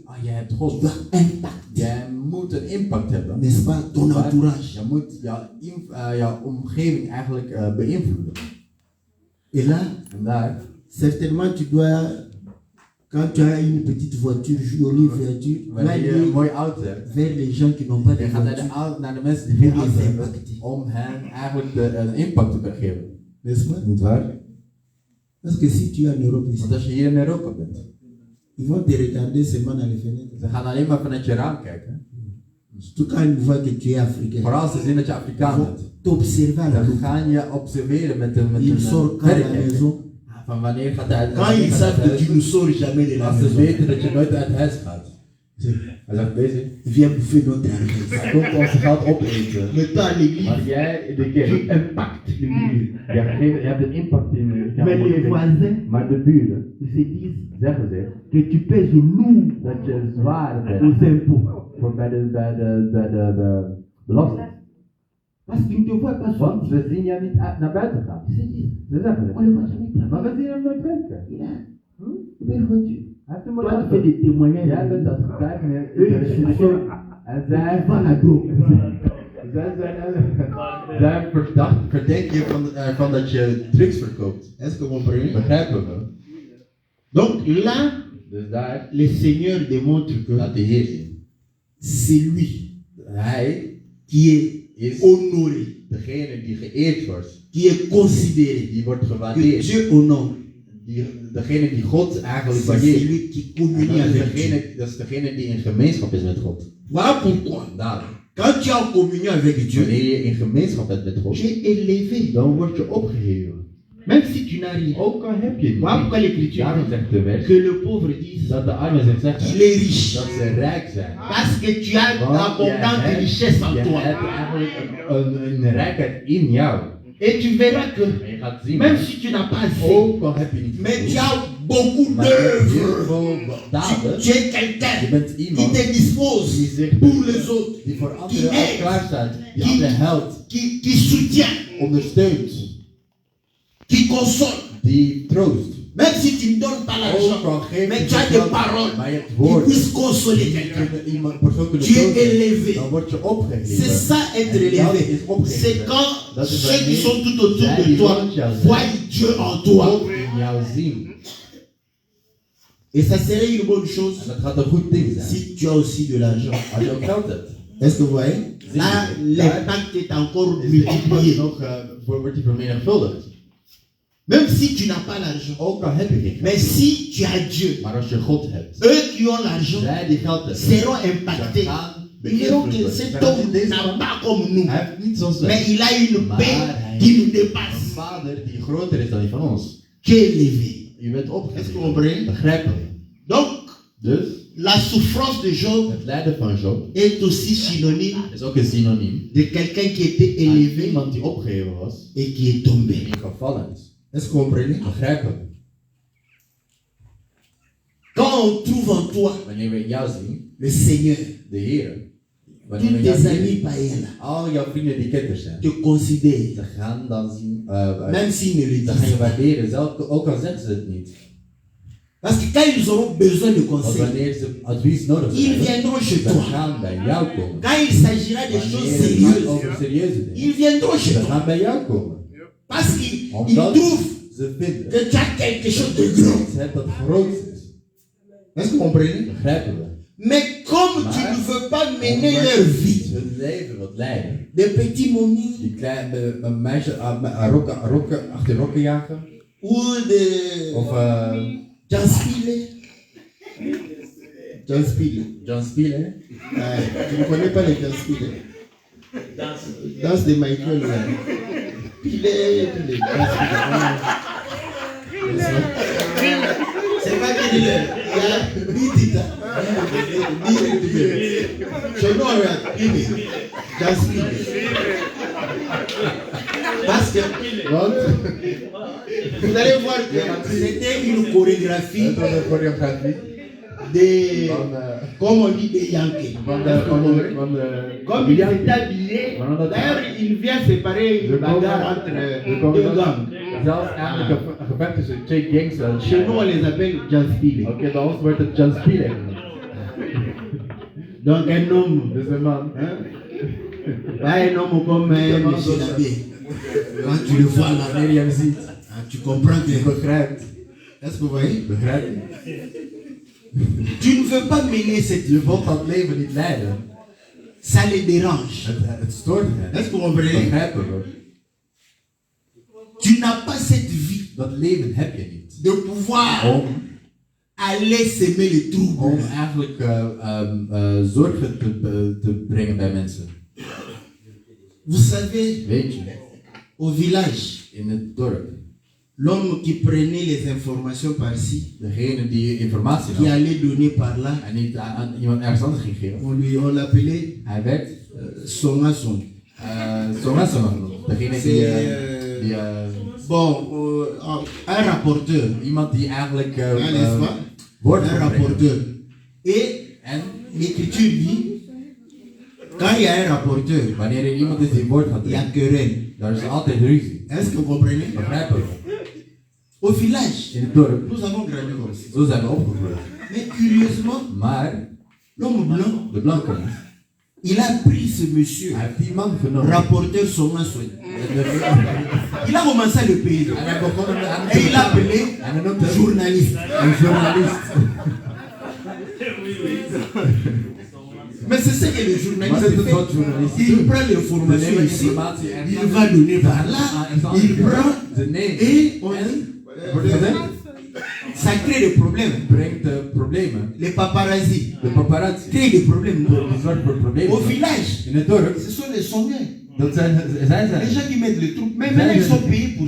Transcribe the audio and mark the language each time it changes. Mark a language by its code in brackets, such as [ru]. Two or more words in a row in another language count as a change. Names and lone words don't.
[nl] Ah, jij hebt [fr] tu [nl] God. [fr] dois impact. [nl] Jij moet een impact hebben. [fr] N'est-ce pas? Ton entourage. [nl] Je moet jouw omgeving eigenlijk beïnvloeden. [fr] Et là, [nl] En daar, [fr] certainement tu dois, quand tu as une petite voiture, jolie voiture, tu vas [nl] wanneer je een [fr] aller [nl] mooie auto hebt, [fr] vers les gens qui n'ont pas de [nl] je gaat [fr] voiture. [nl] naar de mensen die geen auto hebben, om hen eigenlijk een impact te geven. [fr] N'est-ce pas? [nl] Niet waar? [fr] Parce que si tu es en Europe ici, [nl] Want als je hier in Europa bent, [fr] Ils vont te regarder seulement dans les fenêtres. [nl] Ze gaan alleen maar vanuit je raam kijken. [fr] Surtout quand ils voient que tu es africain. [nl] Vooral als ze zien dat je [fr] Ils [nl] Afrikaan [fr] vont [nl] bent. [fr] t'observer à la [nl] Dan [fr] loupe. [nl] gaan je observeren met een [fr] Ils sortent quand à la [nl] verrekijker. [fr] maison. [nl] Van wanneer gaat hij uit [fr] Quand ils savent que tu ne sors jamais de la [nl] Als ze [fr] maison. [nl] weten dat je nooit uit huis gaat. Hij zegt deze. [fr] Viens bouffer notre argent. [nl] Hij komt ons geld opeten. [fr] Mais toi à l'église, [nl] Maar jij in de kerk. [fr] tu impactes l'église. [nl] Je hebt een impact in de [fr] Mais les voisins, [nl] Maar de buren [fr] ils se disent [nl] zeggen zich [fr] que tu pèses lourd [nl] dat je zwaar bent [fr] aux impôts. [nl] voor bij de belasting. [fr] Parce qu'ils ne te voient pas [nl] Want [fr] sortir. [nl] we zien jou niet naar buiten gaan. [fr] Ils se disent, [nl] Ze zeggen [fr] on ne le voit jamais [nl] zich. Maar [fr] travailler. [nl] we zien hem nooit werken. [fr] Il a une belle voiture. [nl] Hij heeft een [fr] Toi, [nl] mooie [fr] tu fais [nl] auto. [fr] des témoignages. [nl] Jij bent als getuige. [fr] Eux, ils sont [nl] En zij [fr] van la drogue. [nl] zijn verdacht. Verdenk je van dat je drugs verkoopt. [fr] Est-ce que vous comprenez? [nl] Begrijpen we? [fr] Donc là, [nl] Dus daar [fr] le Seigneur démontre que [nl] Laat de Heer zien. [fr] c'est lui [nl] Hij [fr] qui est [nl] is [fr] honoré, [nl] degene die geëerd wordt. [fr] qui est considéré, [nl] Die wordt [fr] que [nl] gewaardeerd. [fr] Dieu honore. [nl] Degene die God eigenlijk [fr] C'est [nl] waardeert. [fr] celui qui [nl] En [fr] communie avec Dieu. [nl] dat is degene die in gemeenschap is met God. [fr] Voilà pourquoi, [nl] Daarom, [fr] quand tu es en communion avec Dieu, [nl] wanneer je in gemeenschap bent met [fr] tu [nl] God, [fr] es élevé. [nl] dan word je opgeheven. [fr] Même si tu n'as rien. [nl] Ook al heb je het [fr] Voilà [nl] niet. [fr] pourquoi l'Écriture [nl] Daarom [fr] dit [nl] zegt de wet [fr] que le pauvre dise [nl] dat de armen zich [fr] qu'il [nl] zeggen [fr] est riche. [nl] dat ze rijk zijn. [fr] Parce que tu as [nl] Want [fr] abondante richesse en [nl] je [fr] toi. [nl] hebt eigenlijk een rijkheid in jou. [fr] Et tu verras que [nl] En je gaat zien, [fr] même si tu n'as pas assez, [nl] ook al heb je niet [fr] mais tu [nl] veel, [fr] as beaucoup [nl] maar je hebt heel [fr] d'œuvres. [nl] veel daden, [fr] Tu es [nl] je [fr] quelqu'un [nl] bent [fr] qui [nl] iemand [fr] te dispose [nl] die zich [fr] pour les autres, [nl] die voor [fr] qui [nl] anderen al [fr] aide, [nl] klaar staat, die [fr] qui- [nl] anderen helpt, [fr] qui soutient, [nl] ondersteunt, [fr] qui console. [nl] die troost. [fr] Même si tu ne donnes pas [nl] Ook [fr] l'argent, [nl] al geef [fr] mais [nl] je [fr] tu as [nl] geen [fr] des [nl] geld, [fr] paroles [nl] maar je hebt [fr] qui [nl] woorden [fr] puissent consoler [nl] die [fr] quelqu'un. [nl] kunnen iemand persoon kunnen [fr] Tu es [nl] troosten, [fr] élevé. [nl] dan word je opgeheven. [fr] C'est ça être [nl] En dat [fr] élevé. [nl] is opgeheven. [fr] C'est quand [nl] Dat is [fr] ceux qui [nl] wanneer [fr] sont tout autour [nl] zij [fr] de [nl] die [fr] toi [nl] rond jou zijn, [fr] voient Dieu en toi. [nl] God in jou zien. [fr] Et ça serait une bonne chose [nl] En dat gaat een goed ding zijn. [fr] si tu as aussi de l'argent. [nl] Als je ook geld hebt. [fr] Est-ce que vous voyez? Là, l'impact est encore multiplié. [nl] Nog wordt die vermenigvuldigd. [fr] Même si tu n'as pas l'argent. [nl] Ook al heb je geen [fr] Mais [nl] geld. [fr] si tu as Dieu, [nl] Maar als je God hebt. [fr] eux qui ont l'argent [nl] Zij die geld hebben. [fr] seront [nl] Ze [fr] impactés. [nl] gaan [fr] Ils verront que [nl] beïnvloed [fr] cet [nl] worden. [fr] homme n'a pas comme nous. [nl] Hij heeft niet zoals [fr] Mais [nl] wij. [fr] il a une [nl] Maar [fr] paix [nl] hij [fr] qui nous [nl] heeft een [fr] dépasse. [nl] vader die groter is dan die van ons. [fr] Qui est élevé. [nl] Je bent [fr] Est-ce que vous [nl] opgeheven. [fr] comprenez? [nl] Begrijpen we. [fr] Donc, [nl] Dus [fr] la souffrance de Job [nl] het lijden van Job [fr] est aussi synonyme [nl] is ook een synoniem. [fr] de quelqu'un qui était [nl] Aan [fr] élevé [nl] iemand die opgeheven was [fr] et qui est tombé. [nl] en gevallen is. [fr] Est-ce que vous comprenez? [nl] Begrijpen we. [fr] Quand on trouve en toi [nl] Wanneer we in jou zien, [fr] le Seigneur, [nl] de Heer. Wanneer we [fr] tous [nl] in jou [fr] tes amis [nl] zien, [fr] païens [nl] al jouw vrienden die ketters zijn. [fr] te considèrent, [nl] Ze gaan dan zien, [fr] même s'ils ne le [nl] ze gaan je [fr] disent pas. [nl] waarderen, zelf, ook al zeggen ze het niet. [fr] Parce que quand ils auront besoin de [nl] Want [fr] conseils, [nl] wanneer ze advies nodig [fr] ils [nl] hebben, [fr] viendront chez [nl] ze [fr] toi. [nl] gaan bij jou komen. [fr] Quand il s'agira des choses [nl] Wanneer het gaat [fr] sérieuses, [nl] over serieuze dingen, [fr] ils viendront chez [nl] ze [fr] toi. [nl] gaan bij jou komen. [fr] Parce qu'ils ils [nl] Omdat [fr] trouvent [nl] ze vinden [fr] que tu as quelque chose de [nl] dat [fr] grand. [nl] je iets hebt dat groot is. [fr] Est-ce que vous comprenez? [nl] Begrijpen we. [fr] Mais comme tu ne veux pas mener leur vie, [nl] Omdat hun leven wat leiden. [fr] des petits momies [nl] Die kleine meisjes achter rokken jagen. [fr] ou de [nl] Of [fr] John Spiller. John Spiller. John Spiller. Tu ne connais pas les John Spiller? Danse de Michael. Là. Spiller. C'est pas qu'il est. Il y a Bitita. Je know John Spiller. Parce que vous allez voir que c'était une chorégraphie [nl] Het was een choreografie [fr] de, [nl] van [fr] comme on dit, des Yankees. Comme il est habillé, d'ailleurs il vient séparer une bagarre entre deux gangs. [nl] zelfs eigenlijk een gevecht tussen twee gangs. [fr] Chez nous on les appelle John Spiller. [nl] Oké, bij ons wordt het John Spiller genoemd. [fr] Donc un homme, [nl] Dus een man. [fr] hein, pas un homme comme M. Labbé. Quand tu le vois là, [nl] wanneer je hem ziet. [fr] tu comprends [nl] Je [fr] que. [nl] begrijpt. [fr] Est-ce que vous voyez? [nl] Begrijp je? [fr] Tu ne veux pas mener cette [nl] Je [fr] vie. [nl] wilt dat leven niet leiden. [fr] Ça les dérange. [nl] Het stoort hen. [fr] Est-ce que vous comprenez? [nl] Begrijpen we. [fr] Tu n'as pas cette vie [nl] Dat leven heb je niet. [fr] de pouvoir [nl] Om [fr] aller semer le trouble. [nl] Om eigenlijk zorgen te brengen bij mensen. [fr] Vous savez, [nl] Weet je, [fr] au village, [nl] in het dorp, [fr] l'homme qui prenait les informations par-ci, [nl] degene die informatie [fr] qui [nl] had [fr] allait donner par-là, [nl] en niet aan iemand ergens anders ging geven, [fr] on l'appelait [nl] hij werd [fr] Songason. [nl] Songason genoemd. Degene die [fr] Bon, un rapporteur, [nl] iemand die eigenlijk [fr] n'est-ce pas? [nl] woord [fr] Un [nl] kon brengen. [fr] rapporteur. Et [nl] En [fr] l'écriture dit, quand il y a un rapporteur, [nl] wanneer er iemand is die woord gaat [fr] il y a [nl] brengen, [fr] querelle. [nl] daar is altijd ruzie. [fr] Est-ce que vous comprenez? [nl] Begrijpen we? [fr] Au village, [nl] In het dorp, [fr] nous avons grandi comme ça. [nl] zo zijn we opgegroeid. [fr] Mais curieusement, [nl] Maar [fr] l'homme blanc, [nl] de blanke mens, [fr] il a pris ce monsieur, [nl] hij heeft die man genomen. [fr] rapporteur Songason. [nl] En [fr] Il a commencé à le payer. [nl] hij begon hem aan [fr] Et il l'a appelé [nl] en hij noemde hem [fr] journaliste. [nl] een journalist. [fr] Mais c'est ce que le [nl] Maar [fr] journaliste [nl] dit is [fr] fait. [nl] wat journalisten [fr] Il [nl] doen. [fr] prend [nl] Ze [fr] l'information [nl] nemen [fr] ici, [nl] informatie [fr] il [nl] ergens [fr] va donner par là, [nl] anders. [fr] il prend [nl] Ze nemen [fr] et on [nl] en, [fr] dit, [nl] wordt gezegd, [fr] ça crée des problèmes. [nl] brengt problemen. [fr] Les paparazzi [nl] De paparazzi [fr] créent des problèmes. Non? [nl] die zorgen voor problemen. [fr] Au village, [nl] In het dorp, [fr] ce sont les songeurs. [nl] dat zijn [fr] Les gens qui mettent le trouble, mais maintenant ils sont payés pour ça.